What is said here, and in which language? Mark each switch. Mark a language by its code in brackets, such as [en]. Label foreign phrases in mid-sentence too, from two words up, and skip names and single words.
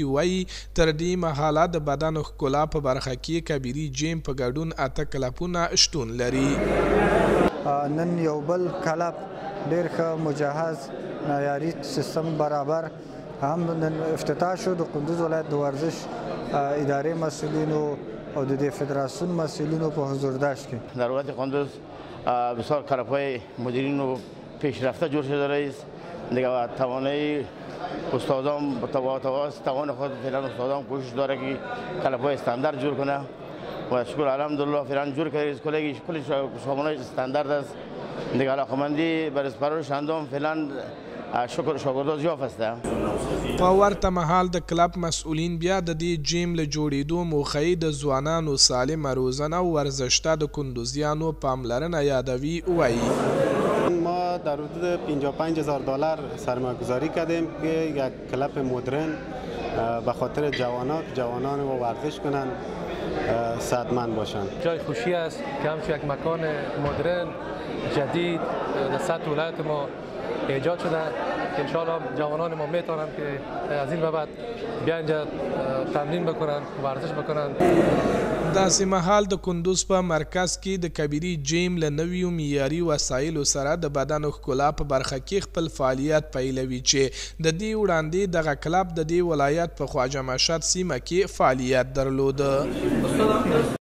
[ps] وایي تر دې مهاله د بدن ښکلا په برخه کې کبیري جیم په ګډون 8 کلبونه شتون لري. نن یو بل کلب ډېر ښه مجهز معیاري سیستم برابر هم نن افتتاح شو. د کندوز ولایت د ورزش ادارې مسئولینو او د فدراسیون مسئولینو په حضورداشت کې [fa] در ولایت کندوز بسیار کلب‌های مدیرین و پیشرفته جور شده است. دیگه توانایی استادان توان خود فعلا استادان کوشش داره که کلب‌های استاندارد جور کنه و شکر الحمدلله فعلا جور کرده. کلی سامانه استاندارد است. دیگه علاقمندی بر اسپارش اندام فعلا شاگردان زیاد هسته. [ps] په ورته مهال د کلب مسؤلین بیا د دې جیم له جوړېدو موخه یې د ځوانانو سالمه روزنه او ورزش ته د کندوزیانو پاملرنه یادوي. وایي [fa] ما در حدود $55,000 سرمایه‌گذاری کردیم که یک کلب مدرن به خاطر جوانان و ورزش کنن صحتمند باشن. جای خوشی است که همچون یک مکان مدرن جدید در سطح ولایت ما ایجاد شده که انشاءالله جوانان ما میتونن که از این به بعد بیا اینجا تمرین بکنن، ورزش بکنن. [ps] داسې مهال د کندوز په مرکز کې د کبیري جیم له نویو معیاري وسایلو سره د بدن ښکلا په برخه کې خپل فعالیت پیلوي چې د دې وړاندې دغه کلب د دې ولایت په خواجه مشهد سیمه کې فعالیت درلوده.